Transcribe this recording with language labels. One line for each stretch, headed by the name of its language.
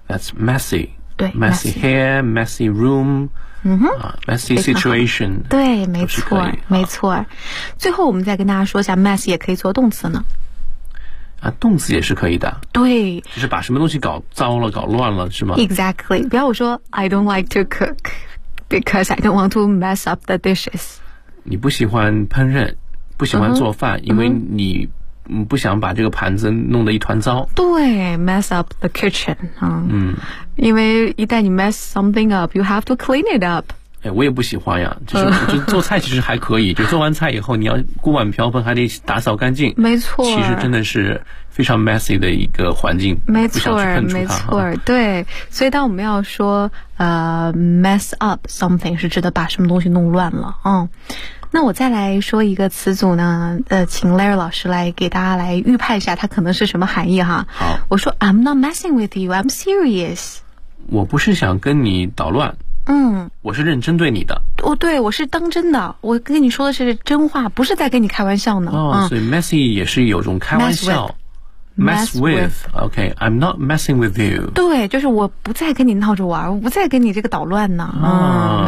English: That's messy。
Chinese: 对
English: ，messy hair, messy room, messy situation。
Chinese: 对，没错，没错。最后，我们再跟大家说一下 ，mess 也可以做动词呢。啊，动词也是可以的。对，就是把什么东西搞糟了、搞乱了，是吗
English: ？Exactly。
Chinese: 比方我说
English: ，I don't like to cook because I don't want to mess up the dishes。
Chinese: 你不喜欢烹饪，不喜欢做饭，因为你不想把这个盘子弄得一团糟。
English: 对 ，mess up the kitchen。
Chinese: 因为一旦你
English: mess something up, you have to clean it up。
Chinese: 哎，我也不喜欢呀，就做菜其实还可以，就做完菜以后你要锅碗瓢盆还得打扫干净。没错，其实真的是非常 messy 的一个环境。没错，没错，对。所以当我们要说mess up something 是指的把什么东西弄乱了，那我再来说一个词组呢，请 Larry 老师来给大家来预判一下它可能是什么含义哈。好，
English: 我说 I'm not messing with you, I'm serious。
Chinese: 我不是想跟你捣乱。我是认真对你的。哦，对，我是当真的，我跟你说的是真话，不是在跟你开玩笑呢。哦，所以 messy 也是有种开玩笑。
English: Mess with. OK, I'm not messing with you.
Chinese: 对，就是我不再跟你闹着玩，我不再跟你这个捣乱呢。